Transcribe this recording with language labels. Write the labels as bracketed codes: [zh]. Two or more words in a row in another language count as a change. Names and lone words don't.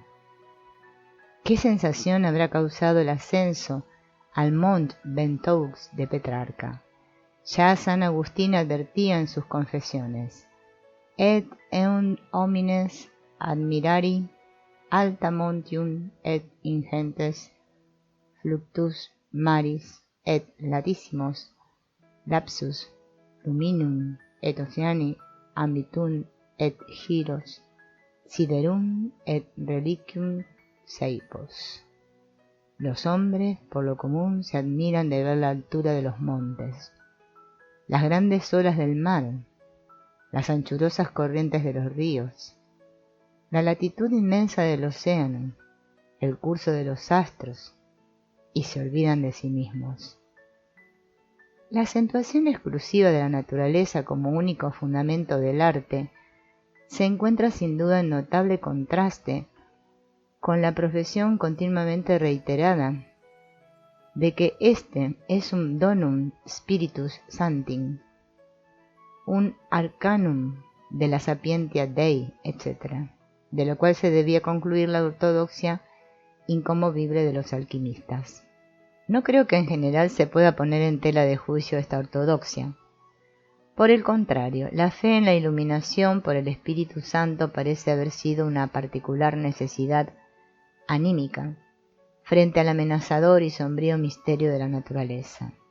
[es] ¿Qué sensación habrá causado el ascenso al Mont Ventoux de Petrarca? Ya San Agustín advertía en sus confesiones: [la] et eum homines admirari alta montium et ingentes fluctus maris et latissimos lapsus luminum et oceani ambitum et giros siderum et reliquium seipos. [es] Los hombres por lo común se admiran de ver la altura de los montes, las grandes olas del mar, las anchurosas corrientes de los ríos, la latitud inmensa del océano, el curso de los astros, y se olvidan de sí mismos. La acentuación exclusiva de la naturaleza como único fundamento del arte se encuentra sin duda en notable contraste con la profesión continuamente reiterada de que éste es un [la] donum spiritus sancti, [es] un arcanum de la [la] sapientia Dei, [es] etc., de lo cual se debía concluir la ortodoxia inconmovible de los alquimistas. No creo que en general se pueda poner en tela de juicio esta ortodoxia. Por el contrario, la fe en la iluminación por el Espíritu Santo parece haber sido una particular necesidad anímica frente al amenazador y sombrío misterio de la naturaleza.